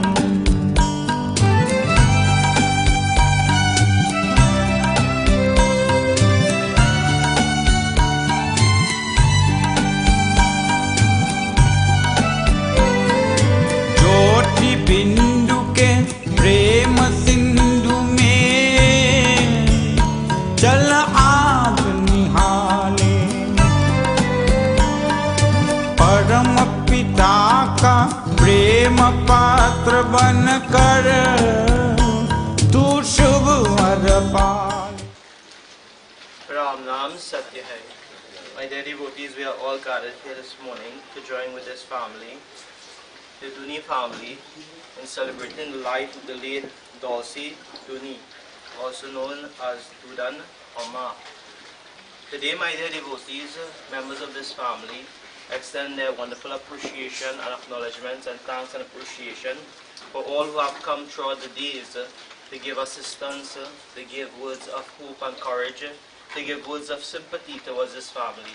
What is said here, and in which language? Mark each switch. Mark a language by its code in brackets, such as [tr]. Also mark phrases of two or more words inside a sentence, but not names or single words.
[hi] ज्योति बिंदु के प्रेम सिंधु में चल आग निहाले परम पिता का प्रेम पात्र बन कर तू शुभ वर पाले। राम नाम सत्य है. [en] My dear devotees, we are all gathered here this morning to join with this family, the Doonie family, in celebrating the life of the late Dolcie Doonie, also known as Dudan or Ma. Today, my dear devotees, members of this family extend their wonderful appreciation and acknowledgements and thanks and appreciation for all who have come throughout the days to give assistance, to give words of hope and courage, to give words of sympathy towards this family.